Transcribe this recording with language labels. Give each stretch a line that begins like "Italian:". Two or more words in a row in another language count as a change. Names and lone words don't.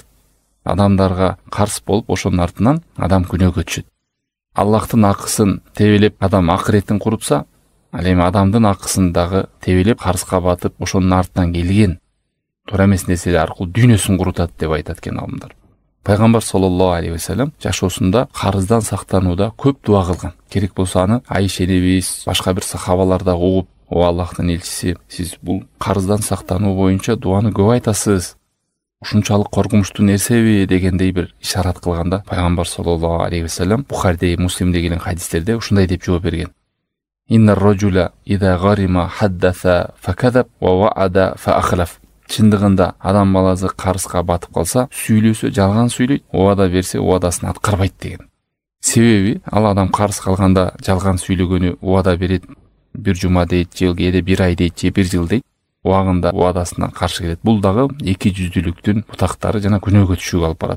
Kyrgyz: Адамдарга карыз болуп, ошонун артынан адам күнөөгө түшөт. Аллахтын акысын тебелеп адам акыретін курупса, ал эми адамдын акысын дагы тебелеп карызга батып, ошонун артынан келген туура эмес нерселер аркылуу дүйнөсүн курутат деп айтат экен аалымдар. Пайгамбар
Arabic: صلى الله عليه وسلم
Kyrgyz: жашоосунда карыздан сактанууда көп дуа кылган. Керек болсо аны Айша энебиз, башка бир сахабалар да угуп, о Аллахтын элчиси, сиз бул карыздан сактануу боюнча дуаны көп айтасыз. Ушунчалык коркунучтуу нерсеби дегендей бир ишарат кылганда, Пайгамбар
Arabic: صلى الله عليه وسلم
Kyrgyz: Бухариде, Муслимде келген хадистерде ушундай деп жооп берген:
Arabic: إن الرجل إذا غرم حدث فكذب ووعد فأخلف.
Kyrgyz: Чындыгында адам баласы карызга батып калса, сүйлөсө жалган сүйлөйт, убада берсе убадасын аткарбайт деген. Себеби ал адам карыз калганда жалган сүйлөгөнү убада берет, бир жума дейт, же кээде бир ай дейт, же бир жыл дейт. Убагында убадасына каршы келет. Бул дагы эки жүздүүлүктүн бутактары жана күнөөгө түшүүгө алып барат.